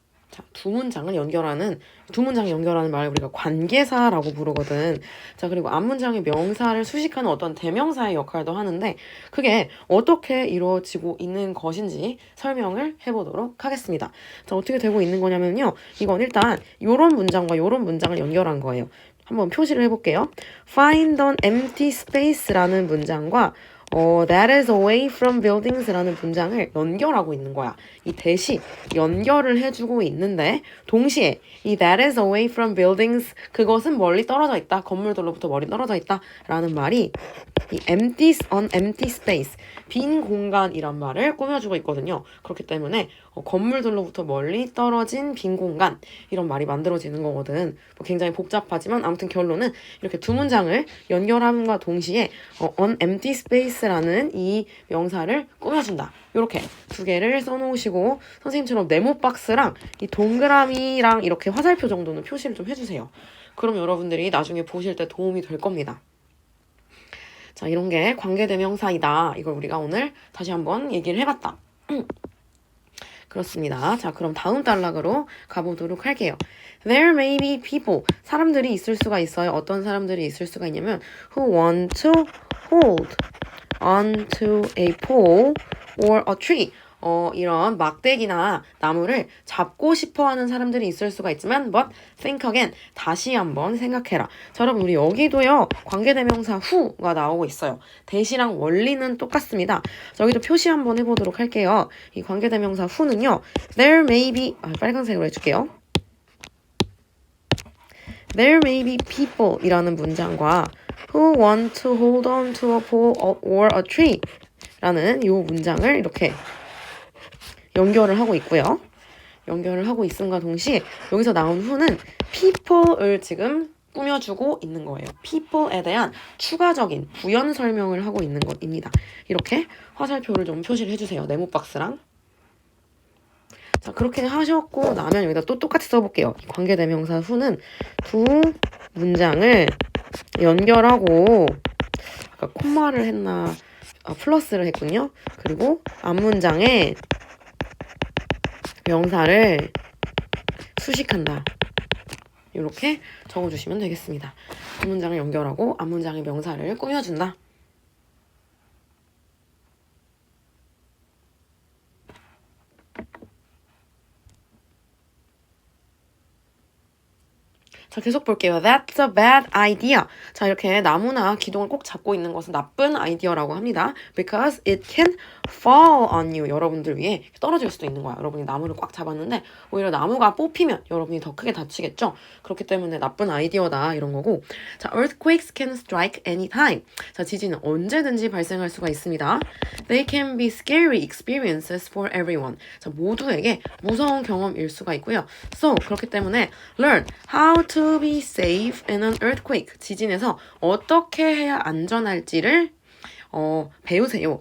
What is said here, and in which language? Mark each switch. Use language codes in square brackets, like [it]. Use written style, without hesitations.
[ko] 자, 두 문장을 연결하는 말을 우리가 관계사라고 부르거든. 자, 그리고 앞문장의 명사를 수식하는 어떤 대명사의 역할도 하는데 그게 어떻게 이루어지고 있는 것인지 설명을 해보도록 하겠습니다. 자, 어떻게 되고 있는 거냐면요. 이건 일단 요런 문장과 요런 문장을 연결한 거예요. 한번 표시를 해볼게요. [en] Find an empty space라는 문장과 that is away from buildings라는 [ko] 문장을 연결하고 있는 거야. 이 대시 연결을 해주고 있는데 동시에 이 [en] that is away from buildings [ko] 그것은 멀리 떨어져 있다. 건물들로부터 멀리 떨어져 있다 라는 말이 이 empty, an empty space 빈 공간이란 말을 꾸며주고 있거든요. 그렇기 때문에 건물들로부터 멀리 떨어진 빈 공간 이런 말이 만들어지는 거거든. 굉장히 복잡하지만 아무튼 결론은 이렇게 두 문장을 연결함과 동시에 an empty space라는 이 명사를 꾸며준다. 이렇게 두 개를 써놓으시고 선생님처럼 네모 박스랑 이 동그라미랑 이렇게 화살표 정도는 표시를 좀 해주세요. 그럼 여러분들이 나중에 보실 때 도움이 될 겁니다. 자, 이런 게 관계대명사이다. 이걸 우리가 오늘 다시 한번 얘기를 해봤다. 그렇습니다. 자, 그럼 다음 단락으로 가보도록 할게요. [en] There may be people. [ko] 사람들이 있을 수가 있어요. 어떤 사람들이 있을 수가 있냐면 [en] who want to hold onto a pole or a tree. [ko] 이런 막대기나 나무를 잡고 싶어하는 사람들이 있을 수가 있지만 [en] but think again. [ko] 다시 한번 생각해라. 자, 여러분 우리 여기도요. 관계대명사 who가 나오고 있어요. 대시랑 원리는 똑같습니다. 자, 여기도 표시 한번 해보도록 할게요. 이 관계대명사 who는요. [en] There may be [ko] 빨간색으로 해줄게요. [en] There may be people [ko] 이라는 문장과 [en] who want to hold on to a pole or a tree [ko] 라는 이 문장을 이렇게 연결을 하고 있고요. 연결을 하고 있음과 동시에 여기서 나온 who는 people을 지금 꾸며주고 있는 거예요. people에 대한 추가적인 부연 설명을 하고 있는 것입니다. 이렇게 화살표를 좀 표시를 해주세요. 네모박스랑. 자, 그렇게 하셨고 나면 여기다 또 똑같이 써볼게요. 관계대명사 who는 두 문장을 연결하고 아까 콤마를 했나 플러스를 했군요. 그리고 앞문장에 명사를 수식한다. 이렇게 적어주시면 되겠습니다. 앞문장을 연결하고 앞문장의 명사를 꾸며준다. 자, 계속 볼게요. [en] That's a bad idea. [ko] 자, 이렇게 나무나 기둥을 꼭 잡고 있는 것은 나쁜 아이디어라고 합니다. [en] Because it can fall on you. [ko] 여러분들 위에 떨어질 수도 있는 거야. 여러분이 나무를 꽉 잡았는데 오히려 나무가 뽑히면 여러분이 더 크게 다치겠죠. 그렇기 때문에 나쁜 아이디어다 이런 거고. [en] 자, earthquakes can strike anytime. [ko] 자, 지진은 언제든지 발생할 수가 있습니다. [en] They can be scary experiences for everyone. [ko] 자, 모두에게 무서운 경험일 수가 있고요. [en] So, [ko] 그렇기 때문에 [en] learn how to be safe in an earthquake. [ko] 지진에서 어떻게 해야 안전할지를 배우세요.